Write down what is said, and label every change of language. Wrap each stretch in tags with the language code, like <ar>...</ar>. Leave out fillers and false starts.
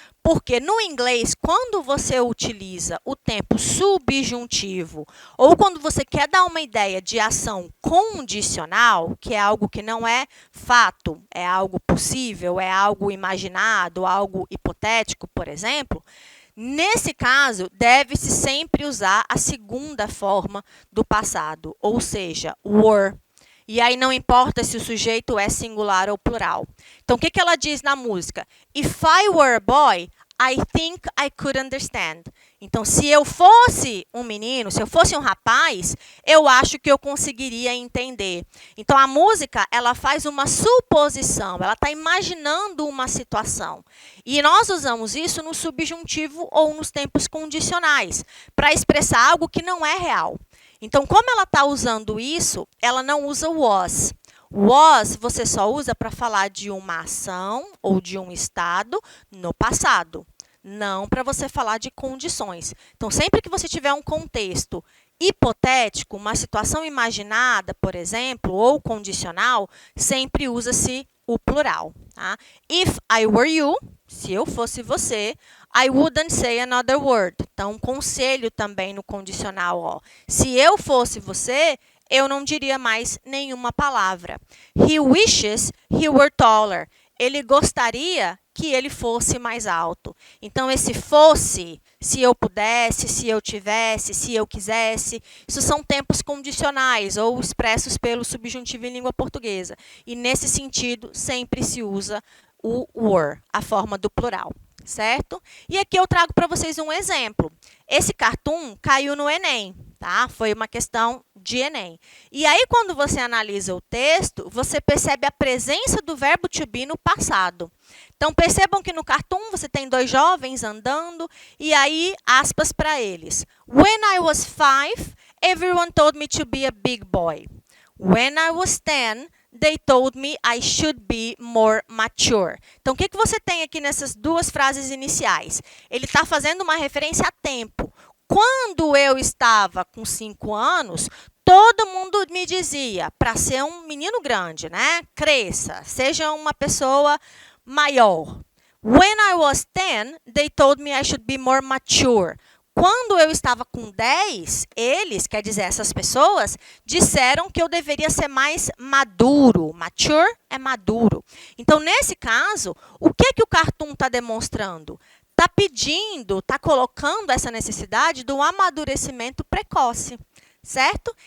<pt>Porque no inglês, quando você utiliza o tempo subjuntivo ou quando você quer dar uma ideia de ação condicional, que é algo que não é fato, é algo possível, é algo imaginado, algo hipotético, por exemplo, nesse caso, deve-se sempre usar a segunda forma do passado, ou seja, were. E aí não importa se o sujeito é singular ou plural. Então, o que ela diz na música?</pt> <en>If I were a boy, I think I could understand.</en> <pt>Então, se eu fosse um menino, se eu fosse um rapaz, eu acho que eu conseguiria entender. Então, a música, ela faz uma suposição, ela está imaginando uma situação. E nós usamos isso no subjuntivo ou nos tempos condicionais, para expressar algo que não é real. Então, como ela está usando isso, ela não usa o was. Was você só usa para falar de uma ação ou de um estado no passado, não para você falar de condições. Então, sempre que você tiver um contexto hipotético, uma situação imaginada, por exemplo, ou condicional, sempre usa-se o plural. Tá?</pt> <en>If I were you,</en> <pt>se eu fosse você,</pt> <en>I wouldn't say another word.</en> <pt>Então, conselho também no condicional. Ó. Se eu fosse você, eu não diria mais nenhuma palavra.</pt> <en>He wishes he were taller.</en> <pt>Ele gostaria que ele fosse mais alto. Então, esse fosse, se eu pudesse, se eu tivesse, se eu quisesse, isso são tempos condicionais ou expressos pelo subjuntivo em língua portuguesa. E, nesse sentido, sempre se usa o were, a forma do plural, certo? E aqui eu trago para vocês um exemplo. Esse cartoon caiu no Enem, tá? Foi uma questão de Enem. E aí, quando você analisa o texto, você percebe a presença do verbo to be no passado. Então, percebam que no cartoon você tem dois jovens andando e aí, aspas para eles.</pt> <en>When I was 5, everyone told me to be a big boy. When I was 10, they told me I should be more mature.</en> <pt>Então, o que você tem aqui nessas duas frases iniciais? Ele está fazendo uma referência a tempo. Quando eu estava com 5 anos, todo mundo me dizia para ser um menino grande, né? Cresça, seja uma pessoa maior.</pt> <en>When I was 10, they told me I should be more mature.</en> <pt>Quando eu estava com 10, eles, quer dizer, essas pessoas, disseram que eu deveria ser mais maduro. Mature é maduro. Então, nesse caso, o que o cartoon está demonstrando? Está pedindo, está colocando essa necessidade do amadurecimento precoce. Certo?</pt>